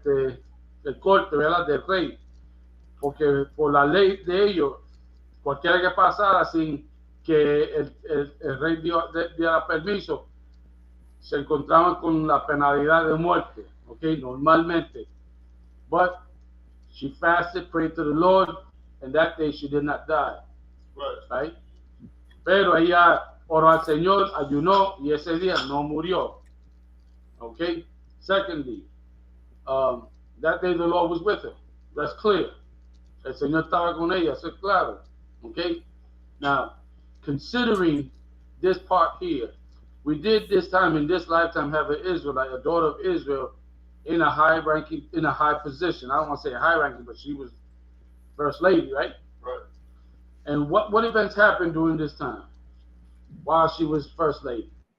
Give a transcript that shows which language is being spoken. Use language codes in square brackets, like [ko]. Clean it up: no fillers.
[es] El corte, ¿verdad? Del rey. Porque por la ley de ellos, cualquiera que pasara sin que el rey diera permiso, se encontraban con la penalidad de muerte, okay, normalmente. [en] But she fasted, prayed to the Lord, and that day she did not die. Right? [es] Pero ella oró al Señor, ayunó, y ese día no murió. [en] Okay? Secondly, that day the Lord was with her. That's clear. [es] El Señor estaba con ella, eso es claro. [en] Okay? Now, considering this part here, we did this time in this lifetime have an Israelite, a daughter of Israel, in a high position. I don't want to say high ranking, but she was first lady, right? Right. And what events happened during this time while she was first lady?